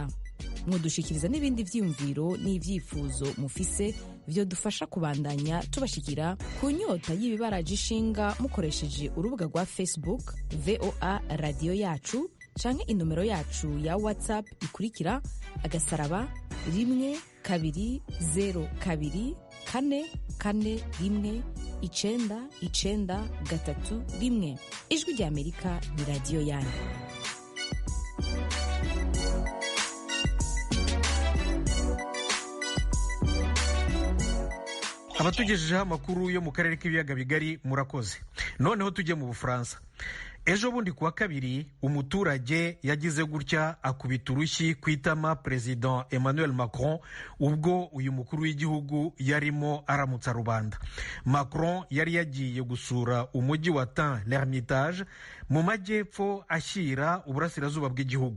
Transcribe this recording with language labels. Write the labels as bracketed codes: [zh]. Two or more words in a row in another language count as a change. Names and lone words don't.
[rn] Mwodushikiriza n'ibindi vyiyumviro n'ivyifuzo mufise vyo dufasha kubandanya tubashikira ku nyota y'ibibaraje ishinga mukoresheje urubuga rwa Facebook VOA Radio Yacu canke inomero yacu ya WhatsApp ikurikira *12024419931. Ijwi ry'Amerika ni radio yanyu. [rw] abatugejejeho amakuru yo mu karere k'ibiyaga bigari murakoze. Noneho tujye mu Bufaransa. Ejo bundi kuwa kabiri umuturage yagize gutya akubita urushyi ku itama President Emmanuel Macron ubwo uyu mukuru w'igihugu yarimo aramutsa rubanda. Macron yari yagiye gusura umujyi wa l'Ermitage mu majyepfo ashyira uburasirazuba bw'igihugu.